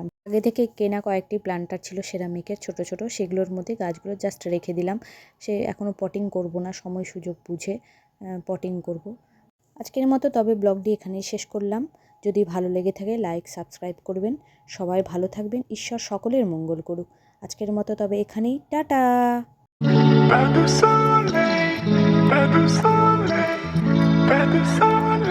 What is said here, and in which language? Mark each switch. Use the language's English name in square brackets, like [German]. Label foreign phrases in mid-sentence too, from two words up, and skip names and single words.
[Bangla] আগে থেকে কেনা কয়েকটি প্ল্যান্টার ছিল সেরামিকের ছোট ছোট, সেগুলোর মধ্যে গাছগুলো জাস্ট রেখে দিলাম। সে এখনও পটিং করব না, সময় সুযোগ বুঝে পটিং করব। আজকের মতো তবে ব্লগটি এখানেই শেষ করলাম। যদি ভালো লেগে থাকে [English] like subscribe [Bangla] করবেন। সবাই ভালো থাকবেন, ঈশ্বর সকলের মঙ্গল করুক। আজকের মতো তবে এখানেই, টাটা। [French] Pas de soleil, pas de soleil, pas de soleil.